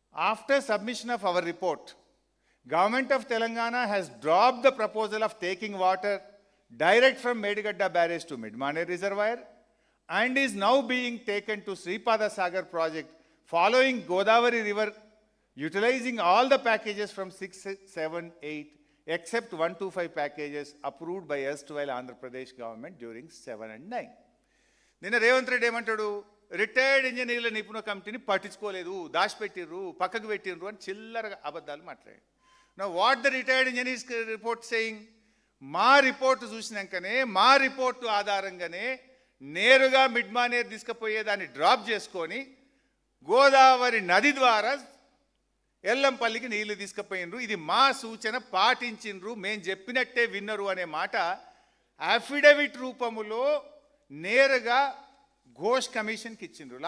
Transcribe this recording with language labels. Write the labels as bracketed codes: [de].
[en] After submission of our report, Government of Telangana has dropped the proposal of taking water direct from Medigadda barrage to Midmane Reservoir and is now being taken to Sripada Sagar project following Godavari River, utilizing all the packages from 6, 7, 8 except 125 packages approved by erstwhile Andhra Pradesh government during 7 and 9. [te] నిన్న రేవంత్ రెడ్డి ఏమంటాడు, retired ఇంజనీర్ల నిపుణ కమిటీని పట్టించుకోలేదు, దాచిపెట్టిర్రు, పక్కకు పెట్టిర్రు అని చిల్లరగా అబద్ధాలు మాట్లాడాడు. [en] Now what the retired engineers report saying? [te] మా రిపోర్టు చూసినాకనే, మా రిపోర్టు ఆధారంగానే నేరుగా మిడ్మానేర్ తీసుకుపోయేదాన్ని డ్రాప్ చేసుకొని గోదావరి నది ద్వారా ఎల్లంపల్లికి నీళ్లు తీసుకుపోయినరు. ఇది మా సూచన, పాటించిండ్రు, మేము చెప్పినట్టే విన్నరు అనే మాట అఫిడవిట్ రూపములో నేరుగా ఘోష్ కమిషన్కి ఇచ్చిండ్రు.